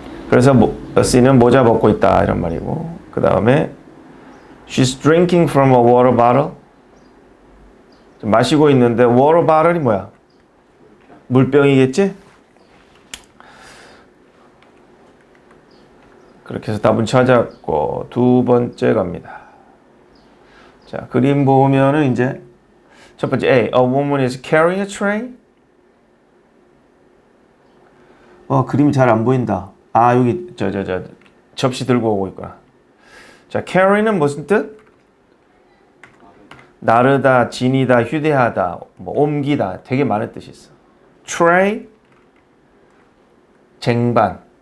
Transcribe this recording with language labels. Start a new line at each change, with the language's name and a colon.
Korean: 그래서 C는 모자 벗고 있다 이런 말이고 그 다음에
English: She's drinking from a water bottle.
Korean: 마시고 있는데 water bottle이 뭐야? 물병이겠지? 그렇게 해서 답은 찾았고 두 번째 갑니다. 자, 그림 보면은 이제 첫 번째
English: A. A woman is carrying a tray.
Korean: 그림이 잘 안 보인다. 아, 여기 접시 들고 오고 있구나. 자, carry는 무슨 뜻? 나르다, 지니다, 휴대하다, 뭐 옮기다, 되게 많은 뜻이 있어. tray, 쟁반.